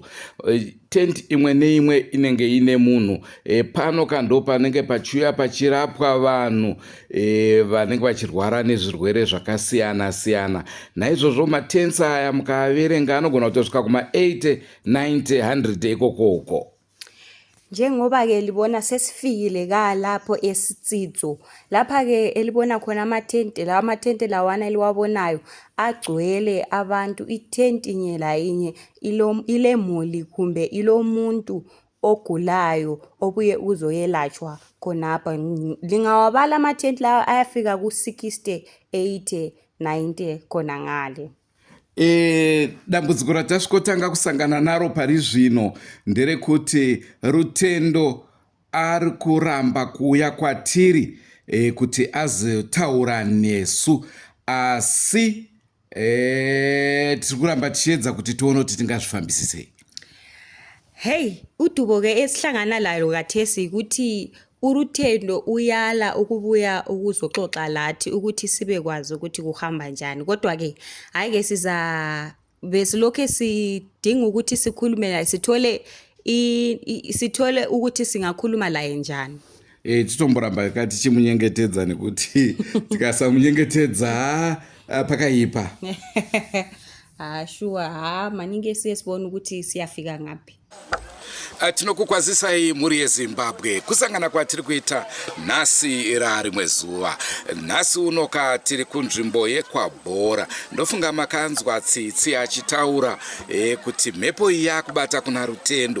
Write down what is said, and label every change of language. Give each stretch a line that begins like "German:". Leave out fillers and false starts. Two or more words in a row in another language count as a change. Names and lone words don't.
Shona: Tenti imwe neimwe inenge ine munhu. Pano kando panenge pachiuya pachirapwa vanhu vanenge vachirwara nezvirwere zvakasiyana siyana. Naizvozvo matents aya mukaverenga anogona kutosvika kuma 80, 90, 100 ikoko.
North Ndebele: Njengoba ke libona sesifikile lapho esitsidzo. Lapha ke elibona khona amatente, lawa amatente lawana eliwabonayo agcwele abantu. Itenti inye la inye ilemuli kumbe ilomuntu ogulayo obuye uzoyelatshwa khonapha. Lingawabala amatenti lawa ayafika ku60, 80, 90 khona ngale.
Shona: Dambudziko ratasvikotanga kusangana naro pari zvino nderekuti Rutendo ari kuramba kuuya kwatiri kuti azotaura nesu, asi tiri kuramba tichiedza kuti tione kuti tingazvifambisi sei.
North Ndebele: Hey, udubo ke esihlangana layo kathesi ukuthi uRutendo uyala ukubuya ukuzoxoxa lathi ukuthi sibekwazi ukuthi kuhamba njani. Kodwa ke hayi ke besilokho sidinga ukuthi sikhulume naye, sithole ukuthi singakhuluma laye njani.
Shona: Titomboramba kati chimunyengetedza nekuti tikasamunyengetedza pakaipa.
North Ndebele: Sure, maningi siyesibona ukuthi siyafika ngapi.
Shona: Tinokukwazisai muri yeZimbabwe kusangana kwatiri kuita nhasi rarimwe zuva. Nhasi unoka tiri kunzvimbo yeKwaBhora. Ndofunga makanzwa tsitsi achitaura kuti mhepo iyi yakubata kuna Rutendo.